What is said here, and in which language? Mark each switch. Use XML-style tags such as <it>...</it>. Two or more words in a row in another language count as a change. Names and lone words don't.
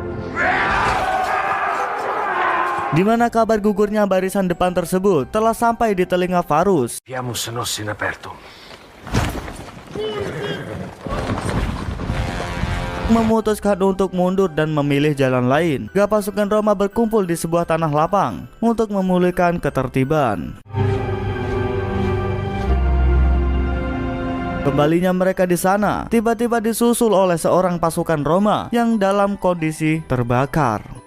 <id>Di mana kabar gugurnya barisan depan tersebut telah sampai di telinga Varus.</id> <la>Piamus nos in apertum.</la> <id>Memutuskan untuk mundur dan memilih jalan lain. Gak pasukan Roma berkumpul di sebuah tanah lapang untuk memulihkan ketertiban. Kembalinya mereka di sana, tiba-tiba disusul oleh seorang pasukan Roma yang dalam kondisi terbakar.</id>